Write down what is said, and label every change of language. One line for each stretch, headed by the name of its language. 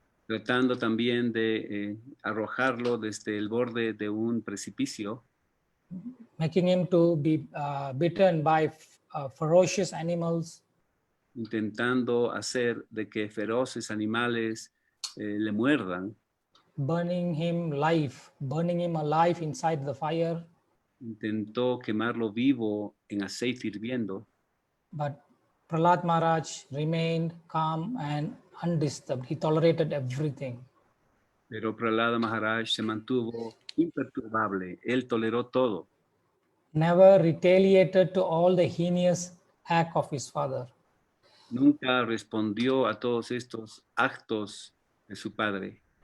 Spanish: Tratando también de arrojarlo desde el borde de un precipicio.
English: Making him to be bitten by ferocious animals.
Spanish: Intentando hacer de que feroces animales le muerdan.
English: Burning him alive inside the fire.
Spanish: Intentó quemarlo vivo en aceite hirviendo.
English: But Prahlad Maharaj remained calm and undisturbed. He tolerated everything.
Spanish: Pero Prahlada Maharaj se mantuvo imperturbable. Él toleró todo.
English: Never retaliated to all the heinous act of his father.
Spanish: Nunca respondió a todos estos actos de su padre.